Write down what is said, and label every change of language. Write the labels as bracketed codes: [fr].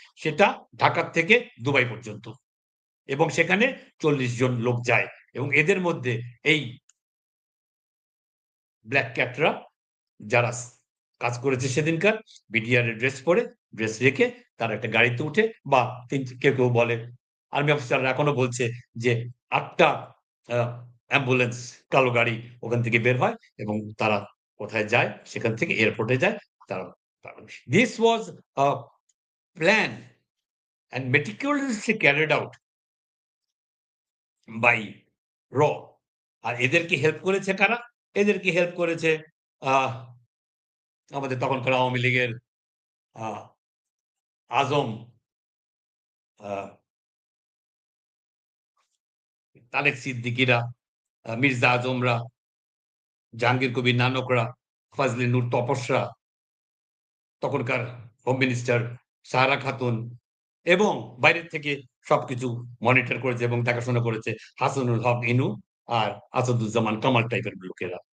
[bn] সেটা ঢাকা থেকে দুবাই পর্যন্ত। এবং সেখানে ৪০ জন লোক যায় এবং এদের মধ্যে এই ব্লাক ক্যাটরা যারা কাজ করেছে সেদিনকার বিডিআর এর ড্রেস পরে, ড্রেস রেখে তারা একটা গাড়িতে উঠে বা কেউ বলে আর্মি অফিসাররা এখনো বলছে যে ৮ টা আ অ্যাম্বুলেন্স কালো গাড়ি ওখান থেকে বের হয় এবং তারা কোথায় যায়? সেখান থেকে এয়ারপোর্টে যায়। [en] তারা This was a plan and meticulously carried out by র। [bn] আর এদেরকে হেল্প করেছে কারা? এদেরকে হেল্প করেছে আহ আমাদের তখনকার আওয়ামী লীগের আ আজম, আ তারেক সিদ্দিকীরা, মির্জা আজমরা, জাহাঙ্গীর কবির নানকরা, ফজলে নূর তপসরা, তখনকার হোম মিনিস্টার সাহারা খাতুন এবং বাইরের থেকে সবকিছু মনিটর করেছে এবং দেখাশোনা করেছে হাসানুল হক ইনু আর আসাদুজ্জামান কামাল টাইপের লোকেরা।